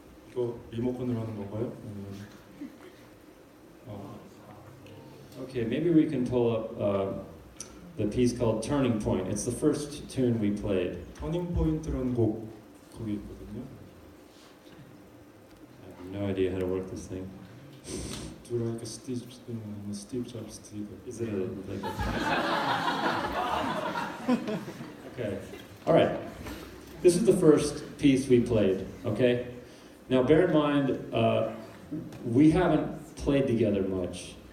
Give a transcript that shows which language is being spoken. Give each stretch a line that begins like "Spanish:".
Korean: 이거 리모컨으로 하는 건가요?
English: Okay, maybe we can pull up the piece called Turning Point. It's the first tune we played.
Korean: 터닝 포인트라는 곡 거기 있거든요.
English: I have no idea how to work this thing. Do you like a Steve Jobs Steve? Is it like Okay. All right. This is the first piece we played, okay? Now bear in mind, we haven't played together much.